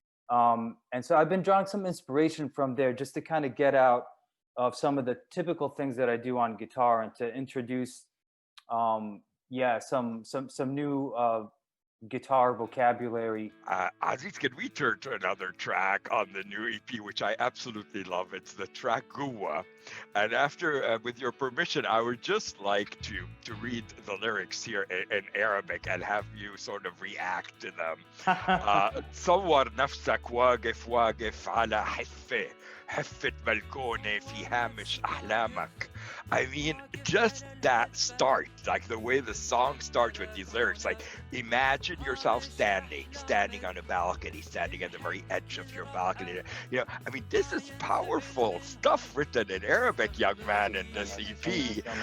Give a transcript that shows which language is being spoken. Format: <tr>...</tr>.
<en>And so I've been drawing some inspiration from there just to kind of get out of some of the typical things that I do on guitar and to introduce, yeah, some new guitar vocabulary. Aziz, can we turn to another track on the new EP, which I absolutely love? It's the track Guwa. And after, with your permission, I would just like to read the lyrics here in Arabic and have you sort of react to them.</en> <ar>تصور نفسك واقف واقف على حفة حفة بلكونة في هامش أحلامك.</ar> <en>I mean, just that start, like the way the song starts with these lyrics, like imagine yourself standing on a balcony, standing at the very edge of your balcony. You know, I mean, this is powerful stuff written in Arabic, young man, in this EP.</en>